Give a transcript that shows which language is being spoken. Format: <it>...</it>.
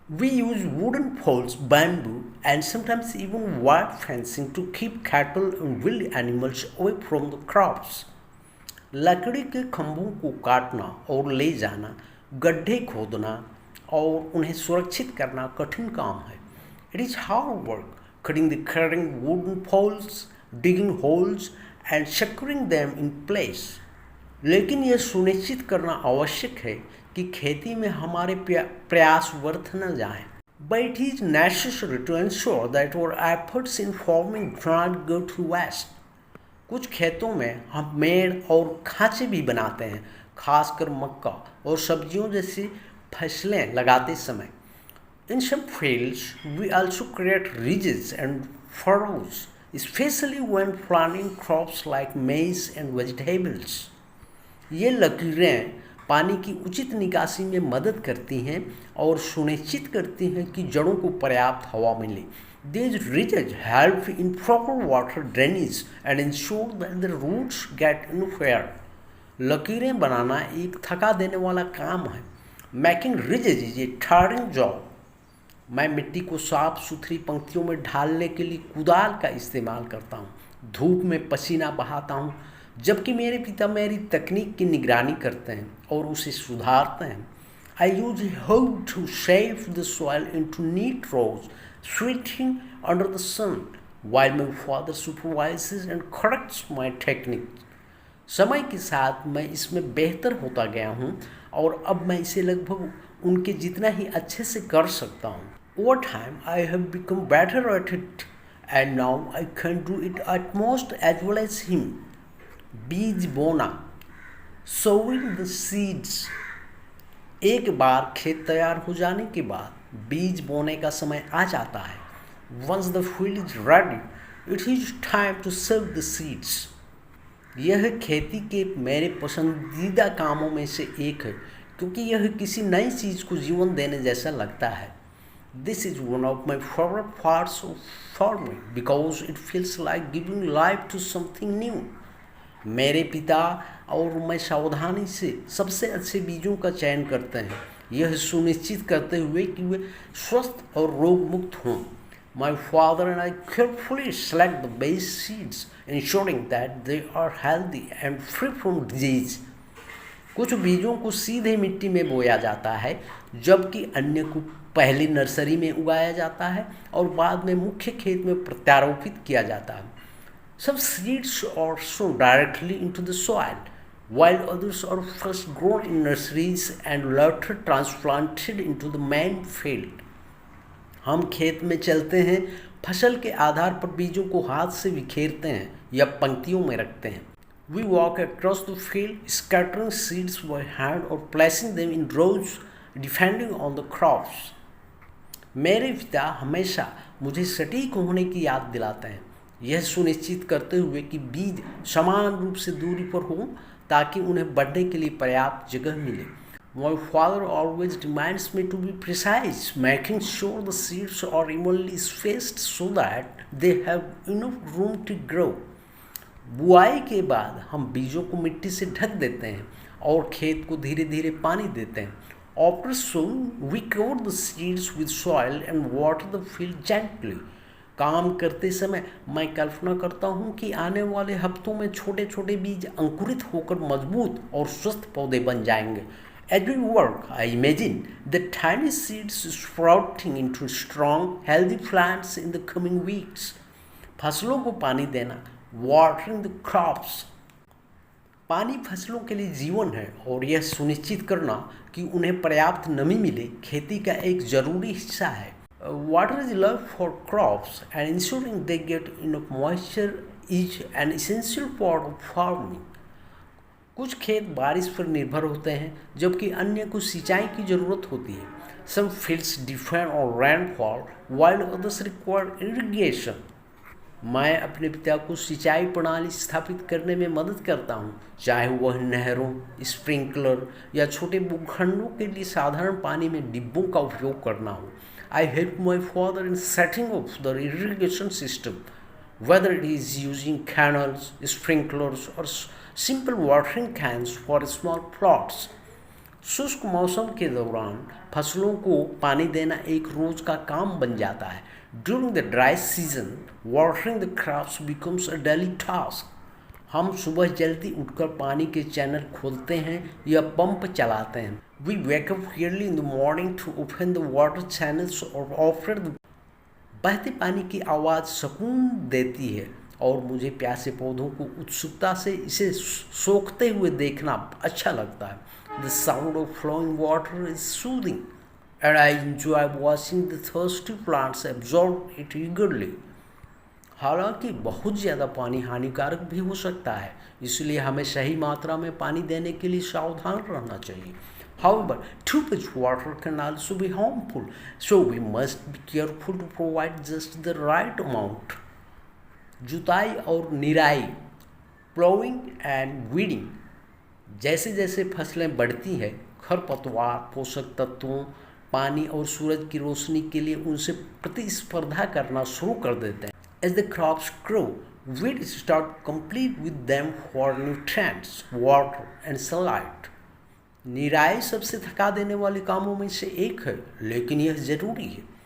<en>We use wooden poles, bamboo and sometimes even wire fencing to keep cattle and wild animals away from the crops.</en> <hi>लकड़ी के खंभों को काटना और ले जाना, गड्ढे खोदना और उन्हें सुरक्षित करना कठिन काम है।</hi> <en>It is hard work cutting wooden poles, digging holes and securing them in place.</en> <hi>लेकिन यह सुनिश्चित करना आवश्यक है कि खेती में हमारे प्रयास व्यर्थ न जाएं।</hi> <en>But it is necessary to ensure that our efforts in farming do not go to waste.</en> <hi>कुछ खेतों में हम मेड़ और खांचे भी बनाते हैं, खासकर मक्का और सब्जियों जैसी फसलें लगाते समय।</hi> <en>In some fields, we also create ridges and furrows, especially when planting crops like maize and vegetables.</en> <hi>ये लकीरें पानी की उचित निकासी में मदद करती हैं और सुनिश्चित करती हैं कि जड़ों को पर्याप्त हवा मिले।</hi> <en>These ridges help in proper water drainage and ensure that the roots get enough air.</en> <hi>लकीरें बनाना एक थका देने वाला काम है।</hi> <en>Making ridges is a tiring job.</en> <hi>मैं मिट्टी को साफ सुथरी पंक्तियों में ढालने के लिए कुदाल का इस्तेमाल करता हूँ, धूप में पसीना बहाता हूँ, जबकि मेरे पिता मेरी तकनीक की निगरानी करते हैं और उसे सुधारते हैं।</hi> <en>I use a hoe to shape the soil into neat rows, sweating under the sun, while my father supervises and corrects my technique.</en> <hi>समय के साथ मैं इसमें बेहतर होता गया हूँ और अब मैं इसे लगभग उनके जितना ही अच्छे से कर सकता हूँ।</hi> <en>Over time, I have become better at it, and now I can do it at most as well as him.</en> <hi>बीज बोना,</hi> <en>sowing the seeds.</en> <hi>एक बार खेत तैयार हो जाने के बाद बीज बोने का समय आ जाता है।</hi> <en>Once the field is ready, it is time to sow the seeds.</en> <hi>यह खेती के मेरे पसंदीदा कामों में से एक है, क्योंकि यह किसी नई चीज़ को जीवन देने जैसा लगता है।</hi> <en>This is one of my favorite parts of farming because it feels like giving life to something new.</en> <hi>मेरे पिता और मैं सावधानी से सबसे अच्छे बीजों का चयन करते हैं, यह सुनिश्चित करते हुए कि वे स्वस्थ और रोग मुक्त हों।</hi> <en>My father and I carefully select the base seeds, ensuring that they are healthy and free from disease.</en> <hi>कुछ बीजों को सीधे मिट्टी में बोया जाता है, जबकि अन्य को पहले नर्सरी में उगाया जाता है और बाद में मुख्य खेत में प्रत्यारोपित किया जाता है।</hi> <en>Some seeds are sown directly into the soil, while others are first grown in nurseries and later transplanted into the main field.</en> <hi>हम खेत में चलते हैं, फसल के आधार पर बीजों को हाथ से बिखेरते हैं या पंक्तियों में रखते हैं।</hi> <en>We walk across the field, scattering seeds by hand or placing them in rows, depending on the crops.</en> <hi>मेरे पिता हमेशा मुझे सटीक होने की याद दिलाते हैं, यह सुनिश्चित करते हुए कि बीज समान रूप से दूरी पर हों ताकि उन्हें बढ़ने के लिए पर्याप्त जगह मिले।</hi> <en>My father always reminds me to be precise, making sure the seeds are evenly spaced so that they have enough room to grow.</en> <hi>बुआई के बाद हम बीजों को मिट्टी से ढक देते हैं और खेत को धीरे धीरे पानी देते हैं।</hi> <en>After sowing, we cover the seeds with soil and water the field gently.</en> <hi>काम करते समय मैं कल्पना करता हूँ कि आने वाले हफ्तों में छोटे छोटे बीज अंकुरित होकर मजबूत और स्वस्थ पौधे बन जाएंगे।</hi> <en>As we work, I imagine the tiny seeds sprouting into strong, healthy plants in the coming weeks.</en> <hi>फसलों को पानी देना,</hi> <en>watering the crops.</en> <hi>पानी फसलों के लिए जीवन है और यह सुनिश्चित करना कि उन्हें पर्याप्त नमी मिले खेती का एक जरूरी हिस्सा है।</hi> <en>Water is love for crops and ensuring they get enough moisture is an essential part of farming.</en> <hi>कुछ खेत बारिश पर निर्भर होते हैं जबकि अन्य को सिंचाई की जरूरत होती है।</hi> <en>Some fields depend on rainfall while others require irrigation.</en> <hi>मैं अपने पिता को सिंचाई प्रणाली स्थापित करने में मदद करता हूँ, चाहे वह नहरों, स्प्रिंकलर या छोटे भूखंडों के लिए साधारण पानी में डिब्बों का उपयोग करना हो।</hi> <en>I help my father in setting up the irrigation system, whether it is using canals, sprinklers, or simple watering cans for small plots.</en> <hi>शुष्क मौसम के दौरान फसलों को पानी देना एक रोज का काम बन जाता है।</hi> <en>During the dry season, watering the crops becomes a daily task.</en> <hi>हम सुबह जल्दी उठकर पानी के चैनल खोलते हैं या पंप चलाते हैं।</hi> <en>We wake up early in the morning to open the water channels और offer the.</en> <hi>बहते पानी की आवाज़ सुकून देती है और मुझे प्यासे पौधों को उत्सुकता से इसे सोखते हुए देखना अच्छा लगता है।</hi> <en>The sound of flowing water is soothing and I enjoy watching the thirsty plants absorb it eagerly.</en> <hi>हालांकि बहुत ज़्यादा पानी हानिकारक भी हो सकता है, इसलिए हमें सही मात्रा में पानी देने के लिए सावधान रहना चाहिए।</hi> <en>However, too much water can also be harmful, so we must be careful to provide just the right amount.</en> <hi>जुताई और निराई,</hi> <en>Ploughing and weeding.</en> <hi>जैसे जैसे फसलें बढ़ती हैं, खरपतवार पोषक तत्वों, पानी और सूरज की रोशनी के लिए उनसे प्रतिस्पर्धा करना शुरू कर देते हैं।</hi> <en>As the crops grow, weeds start to compete with them for nutrients, water and sunlight.</en> <hi>निराई सबसे थका देने वाले कामों में से एक है, लेकिन यह जरूरी है।</hi>